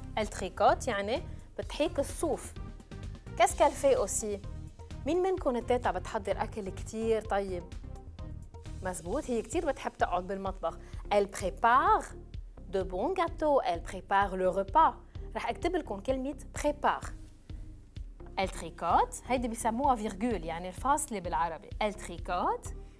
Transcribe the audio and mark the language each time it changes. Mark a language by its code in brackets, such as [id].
[fr] elle tricote [ar] يعني بتحيك الصوف. [fr] qu'est-ce qu'elle fait aussi؟ [ar] مين منكم التيتا بتحضر أكل كتير طيب؟ مزبوط هي كتير بتحب تقعد بالمطبخ. [fr] elle prépare de bons gâteaux. elle prépare le repas. [ar] رح أكتب لكم كلمة prépare. [fr] elle tricote [ar] هيدي بيسموها فيرجول يعني الفاصلة بالعربي. elle tricote.